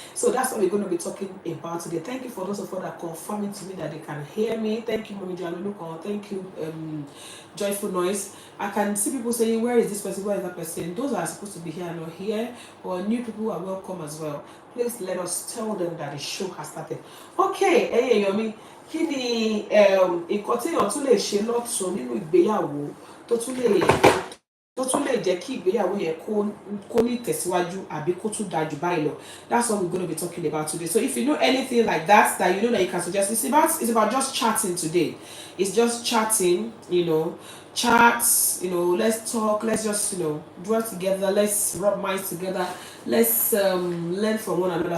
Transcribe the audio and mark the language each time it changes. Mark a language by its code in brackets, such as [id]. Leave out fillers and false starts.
[en] So that's what we're going to be talking about today. Thank you for those of you that are confirming to me that they can hear me. Thank you, Mommy Januluko. Thank you, Joyful Noise. I can see people saying, where is this person, where is that person? Those are supposed to be here and not here, or new people are welcome as well. Please let us tell them that the show has started. [yo] Okay, hey Yomi, kí ni nǹkan tí èèyàn tún lè ṣe lọ́tún nínú ìgbéyàwó tó tún lè jẹ́ kí ìgbéyàwó yẹn kó ní ìtẹ̀síwájú àbí kó tún dájú báyìí lọ. [en] That's what we're going to be talking about today. So if you know anything like that you know that you can suggest, it's about just chatting today. It's just chatting, chats, let's talk, let's just, dwell together, let's rub minds together, let's learn from one another.